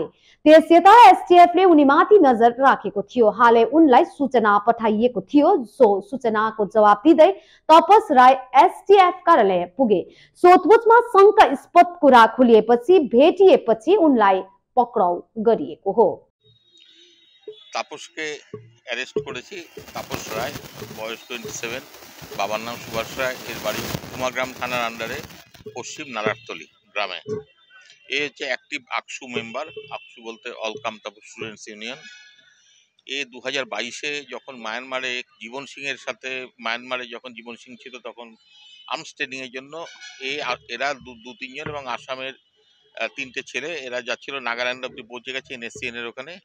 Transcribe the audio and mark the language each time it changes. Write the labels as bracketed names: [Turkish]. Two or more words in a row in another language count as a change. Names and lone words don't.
[Nepali] त्यसयता एसटीएफले उनीमाथि नजर राखेको थियो। हालै उनलाई सूचना पठाइएको थियो। सो सूचनाको जवाब दिँदै तपस राय एसटीएफ कार्यालय पुगे। सोधपुछमा शंकास्पद कुरा खुलिएपछि भेटिएपछि उनलाई पक्राउ गरिएको हो। [Bangla] তাপসকে অ্যারেস্ট করেছি। তাপস রায়, বয়স 27, বাবার নাম সুভাষ রায়, এর বাড়ি কুমারগ্রাম থানার আন্ডারে পশ্চিম নারায়ণতলী গ্রামে। এ হচ্ছে অ্যাক্টিভ আকসু মেম্বার। আকসু বলতে অল কামতাপুর স্টুডেন্টস ইউনিয়ন। এ 2022-এ যখন মায়ানমারে জীবন সিংয়ের সাথে যখন জীবন সিং ছিল তখন [English] arms trainingয়ের [Bangla] জন্য এরা দু তিনজন এবং আসামের 3টে ছেলে এরা যাচ্ছিল নাগাল্যান্ড অব্দি পৌঁছে গেছে এনএসসিএন এর ওখানে।